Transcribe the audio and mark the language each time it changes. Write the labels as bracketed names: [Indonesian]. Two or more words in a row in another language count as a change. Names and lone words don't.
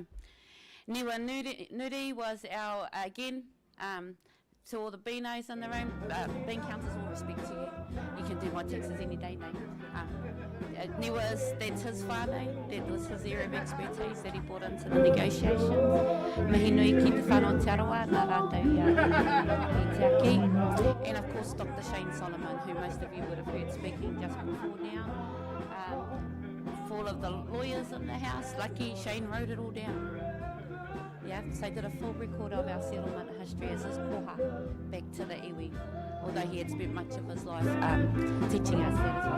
[English] Niwa Nuri was our, again, to all the beanos in the room, bean counters, all respect to you. You can do my taxes any day, mate. Niwa's, that's his whānau, that was his area of expertise that he brought into the negotiations. [Māori] Mihi nui ki te whānau te arawa, nā rātou i te aki. [English] And of course Dr. Shane Solomon, who most of you would have heard speaking just before now. For all of the lawyers in the house, lucky Shane wrote it all down. Yeah, so he did a full record of our settlement history as his koha back to the iwi, although he had spent much of his life teaching us that as well.